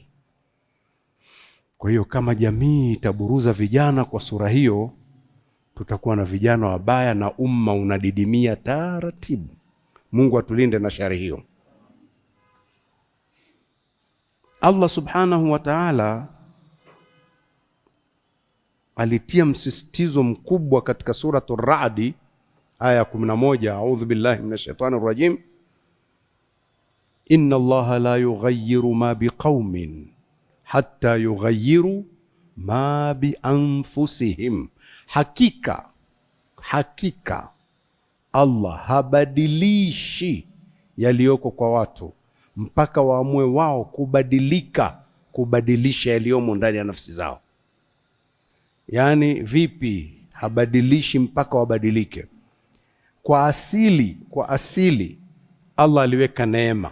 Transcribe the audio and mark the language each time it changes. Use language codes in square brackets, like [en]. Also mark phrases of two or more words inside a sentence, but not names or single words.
[sw] Kwa hiyo kama jamii itaburuza vijana kwa sura hiyo, tutakuwa na vijana wabaya na umma unadidimia taratibu. Mungu atulinde na shari hiyo. [ar] الله سبحانه وتعالى [sw] alitia msisitizo mkubwa katika suratul Ra'd aya 11, [ar] أعوذ بالله من الشيطان الرجيم إن الله لا يغير ما بقوم حتى يغيروا ما بأنفسهم. [sw] Hakika Allah habadilishi yaliyoko kwa watu mpaka waamue wao kubadilisha yaliyomo ndani ya nafsi zao. Yaani vipi habadilishi mpaka wabadilike? Kwa asili Allah aliweka neema.